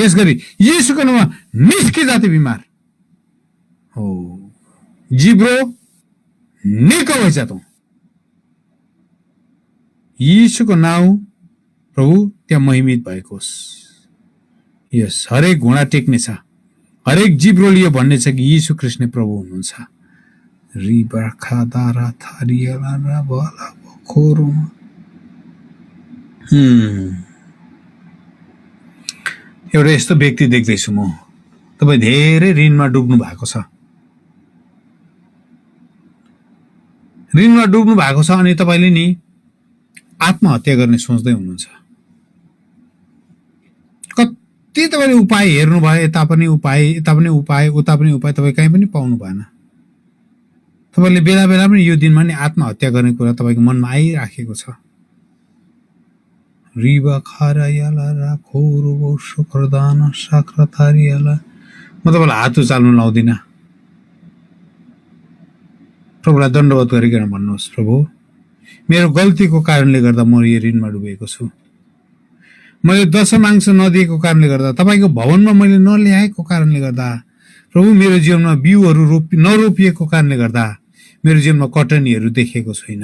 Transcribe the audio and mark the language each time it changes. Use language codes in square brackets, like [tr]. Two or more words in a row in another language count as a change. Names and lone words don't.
[ne] यस गरी यीशुको नाममा निस्के जाति बिमार हो, जिब्रो निको भइछ त। यीशुको नाउँ प्रभु त्यहाँ महिमित भएको होस्। यस, हरेक घुँडा टेक्ने छ, हरेक जिब्रो लियो भन्ने छ कि यीशु कृष्ण प्रभु हुनुहुन्छ। रिबा खादारा थारियाला रा बाला खोरोमा। एउटा यस्तो व्यक्ति देख्दैछु म, तपाईँ धेरै ऋणमा डुब्नु भएको छ, ऋणमा डुब्नु भएको छ अनि तपाईँले नि आत्महत्या गर्ने सोच्दै हुनुहुन्छ। कति तपाईँले उपाय हेर्नु भयो, यता पनि उपाय उता पनि उपाय, तपाईँ कहीँ पनि पाउनु भएन। तपाईँले बेला बेला पनि यो दिनमा नि आत्महत्या गर्ने कुरा तपाईँको मनमा आइराखेको छ। रिबा खारायाला रा खोरुबो शुक्रदान साक्रतारियाला। म तपाईँलाई हात उचाल्नु लाउँदिनँ। प्रभुलाई दण्डवत गरिकन भन्नुहोस्, प्रभु मेरो गल्तीको कारणले गर्दा म यो ऋणमा डुबेको छु। मैले दशमांश नदिएको कारणले गर्दा, तपाईँको भवनमा मैले नल्याएको कारणले गर्दा, प्रभु मेरो जीवनमा बिउहरू नरोपिएको कारणले गर्दा मेरो जीवनमा कटनीहरू देखेको छैन।